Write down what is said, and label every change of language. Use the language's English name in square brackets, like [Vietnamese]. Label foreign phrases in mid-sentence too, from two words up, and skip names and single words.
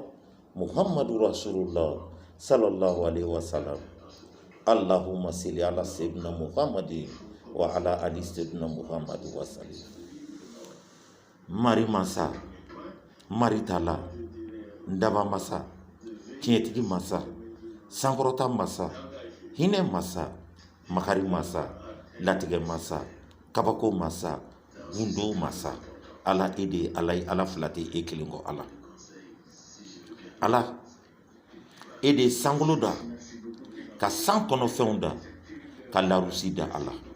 [Arabic] محمد رسول الله. صلى الله عليه وسلم. اللهم صل على سيدنا محمد وعلى آل سيدنا محمد وسلم. [Bambara] Mari masa, mari tala, ndaba masa, tiɲɛtigi masa, sankɔrɔta masa, hinɛ masa, makari masa, latigɛ masa, kabako masa, gundo masa. Ala e de ye Ala ye, Ala fila tɛ e kelen kɔ Ala. Ala e de ye sankolo da, ka san kɔnɔfɛnw da, ka larusi da Ala.